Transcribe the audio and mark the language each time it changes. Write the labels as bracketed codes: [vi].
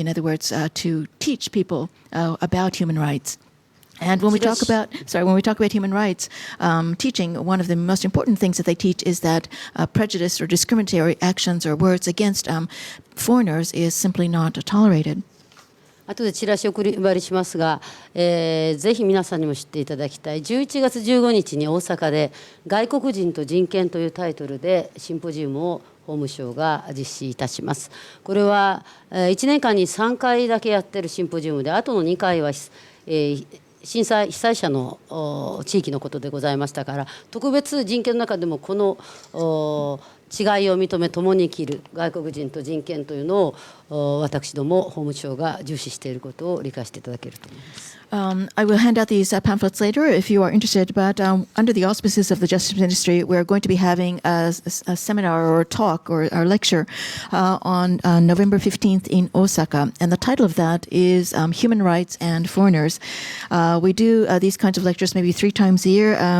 [en] In other words, to teach people about human rights. And when we talk about human rights teaching, one of the most important things that they teach is that prejudice or discriminatory actions or words against foreigners is simply not tolerated. [ja] 後でチラシを送り配りしますが、ぜひ皆さんにも知っていただきたい11月15日に大阪で外国人と人権というタイトルでシンポジウムを法務省が実施いたします。これは1年間に3回だけやってるシンポジウムで、あとの2回は被災者の地域のことでございましたから、特別人権の中でもこの違いを認め共に生きる外国人と人権というのを私ども法務省が重視していることを理解していただけると思います。 [en] I will hand out these pamphlets later if you are interested, but under the auspices of the Justice Ministry, we're going to be having a seminar or a talk or a lecture on November 15th in Osaka. And the title of that is Human Rights and Foreigners. We do these kinds of lectures maybe 3 times a year.